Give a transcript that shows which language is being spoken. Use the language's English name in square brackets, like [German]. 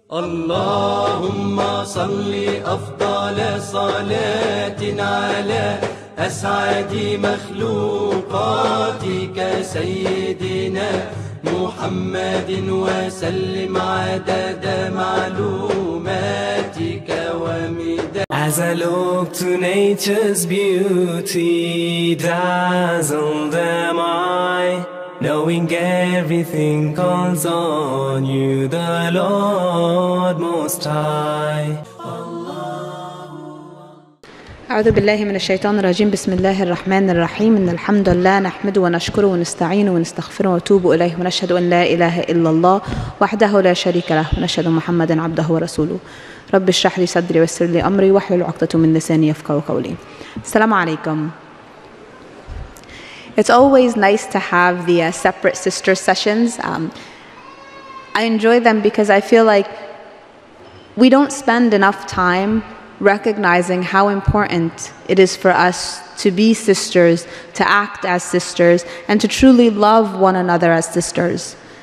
[Arabic] اللهم صل أفضل صلاة على أسعد مخلوقاتك سيدنا محمد وسلم عدد معلوماتك ومداد. [English] As I look to nature's beauty, dazzled am I, knowing everything calls on you, the Lord Most High. [Arabic] أعوذ بالله من الشيطان الرجيم. بسم الله الرحمن الرحيم. إن الحمد لله نحمده ونشكره ونستعينه ونستغفره ونتوب إليه ونشهد أن لا إله إلا الله وحده لا شريك له ونشهد محمدا عبده ورسوله. رب اشرح لي صدري ويسر لي أمري واحلل عقدة من لساني يفقهوا قولي. السلام عليكم. [English] It's always nice to have the separate sister sessions. I enjoy them because I feel like we don't spend enough time recognizing how important it is for us to be sisters, to act as sisters, and to truly love one another as sisters.